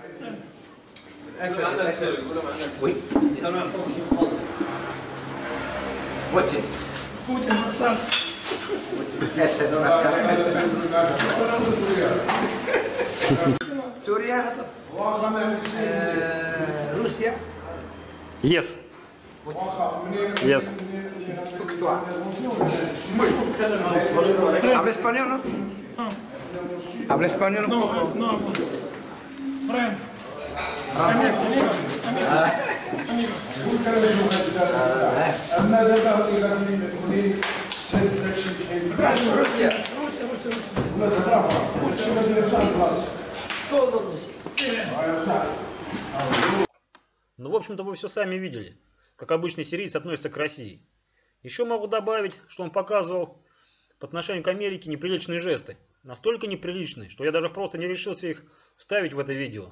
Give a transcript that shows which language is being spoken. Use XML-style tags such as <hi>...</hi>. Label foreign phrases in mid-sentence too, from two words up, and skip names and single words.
<fr>Oui. Putin.</fr> <ru>Путин, Асад. Асад, Сурия.</ru> <en>Russia. Yes. Yes.</en> <es>Toi. Habla español, ¿no? Habla español un poco.</es> <en>No, friend.</en> <es>Rusia.</es> <ru>Ну, в общем-то, вы все сами видели, как обычный сириец относится к России. Еще могу добавить, что он показывал по отношению к Америке неприличные жесты, настолько неприличные, что я даже просто не решился их вставить в это видео.</ru>